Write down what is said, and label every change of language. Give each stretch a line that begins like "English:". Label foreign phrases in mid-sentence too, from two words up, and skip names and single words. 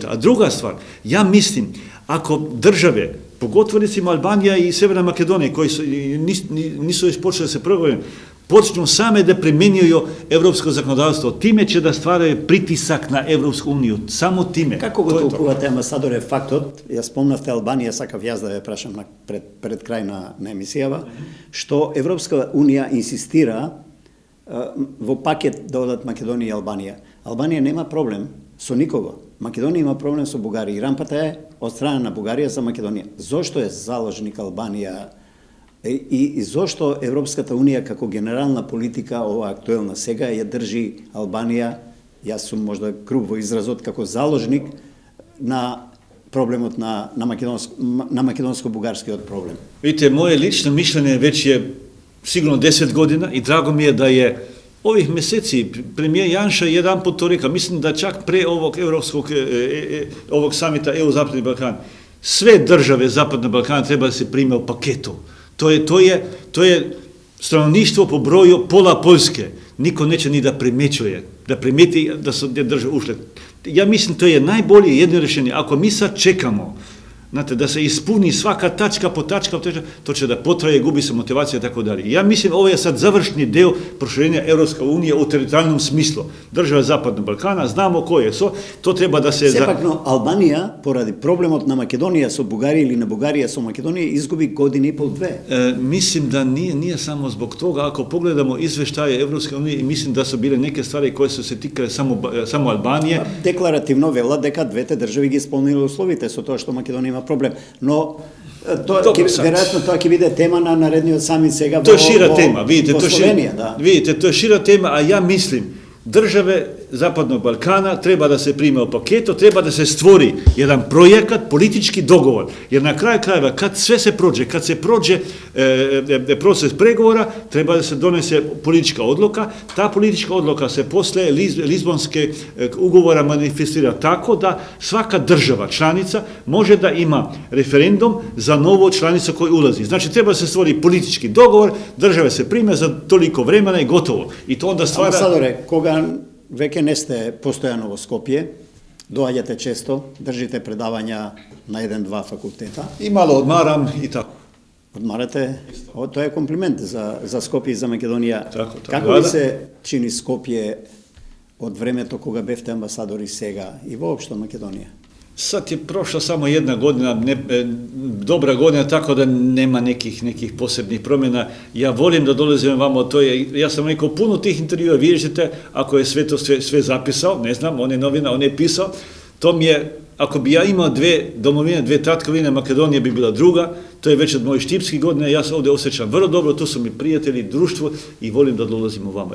Serbian: A druga stvar, ja mislim, ako države, pogotovo recimo Albanija i Sjeverna Makedonija, koji nisu još počeli se pregovorima, počnu same da primjenjuju evropsko zakonodavstvo, time će da stvaraju pritisak na Evropsku uniju, samo time.
Macedonian: Kako го толкувате, амбасадоре, фактот, ја спомнавте Албанија, сакав јас да ја прашам пред крај на емисијава, што Европска унија инсистира во пакет да одат Македонија и Албанија. Албанија нема проблем со никого. Македонија има проблем со Бугарија. И рампата е од страна на Бугарија за Македонија. Зошто е заложник Албанија и зошто Европската унија како генерална политика, ова актуелна сега, ја држи Албанија, јас сум можда груб во изразот, како заложник на проблемот на македонско-бугарскиот проблем?
Serbian: Видите, моје лично мишљење веќе е сигурно 10 година и драго ми е да е ovih meseci premijer Janša jedan put to rekao, mislim da čak pre ovog samita EU-Zapadni Balkan, sve države Zapadnog Balkana treba da se prime u paketu. To je stanovništvo po broju pola Poljske. Niko neće ni da primeti da su te države ušle. Ja mislim to je najbolje jedno rješenje. Ako mi sad čekamo, znate, da se ispuni svaka tačka po tačka, to će da potraje, gubi se motivacija i tako dalje. Ja mislim ovo je sad završni deo proširenja Europske unije u teritorijalnom smislu. Države Zapadnog Balkana, znamo koje su, to treba da se...
Macedonian: Сепак, но Албанија, поради проблемот на Македонија со Бугарија или на Бугарија со Македонија, изгуби години и пол две.
Serbian: Mislim da nije samo zbog toga, ako pogledamo izveštaje Evropske unije, i mislim da su bile neke stvari koje su se tikale samo Albanije.
Macedonian: Декларативно велат дека двете држави ги исполниле условите со тоа што Македонија има проблем, но веројатно тоа ќе биде тема на наредниот самит сега во Словенија, да.
Serbian: Видите, to je šira tema, a ja mislim države Zapadnog Balkana treba da se prime u paketu, treba da se stvori jedan projekat, politički dogovor. Jer na kraju krajeva, kad sve se prođe, kad se prođe proces pregovora, treba da se donese politička odluka. Ta politička odluka se posle Lizbonske ugovora manifestira tako da svaka država članica može da ima referendum za novu članicu koju ulazi. Znači, treba se stvori politički dogovor, države se prime za toliko vremena i gotovo. I to onda stvara...
Macedonian: Амбасадоре, кога веќе не сте постојано во Скопје, доаѓате често, држите предавања на 1-2 факултета.
Serbian: И мало одмарам и тако.
Macedonian: Одмарате, тоа е комплимент за Скопје и за Македонија.
Serbian: Тако,
Macedonian: Како ви се чини Скопје од времето кога бевте амбасадори сега и воопшто Македонија?
Serbian: Sad je prošla samo jedna godina, dobra godina, tako da nema nekih posebnih promjena. Ja volim da dolazim vamo, ja sam rekao puno tih intervjua, vidite, ako je sve to sve zapisao, ne znam, on je novina, on je pisao, to mi je, ako bi ja imao dve domovine, dve tatkovine, Makedonija bi bila druga, to je već od mojih štipskih godina, ja se ovdje osjećam vrlo dobro, tu su mi prijatelji, društvo i volim da dolazim vamo.